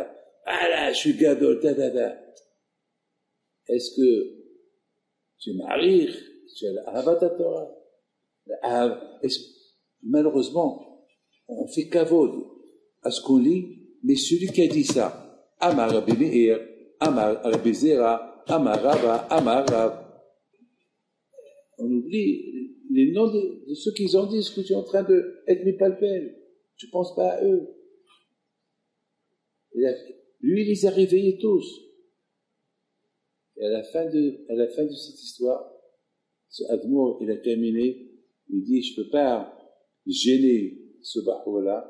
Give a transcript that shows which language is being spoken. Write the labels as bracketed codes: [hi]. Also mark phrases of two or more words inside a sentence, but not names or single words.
[fr] Ah là, je suis gadol, Est-ce que tu es marir, tu as l' [he] אהבת תורה? [fr] Malheureusement, on fait kavod à ce qu'on lit, mais celui qui a dit ça, [he] אמר רבי מאיר, אמר רבי זירא, אמר רבה, אמר רב. [fr] On oublie les noms de ceux qui ont dit ce que tu es en train d'être mipalpel. Tu ne penses pas à eux. Lui, il les a réveillés tous. Et à la fin de cette histoire, ce Admour, il a terminé, il dit, je ne peux pas gêner ce Bahour-là.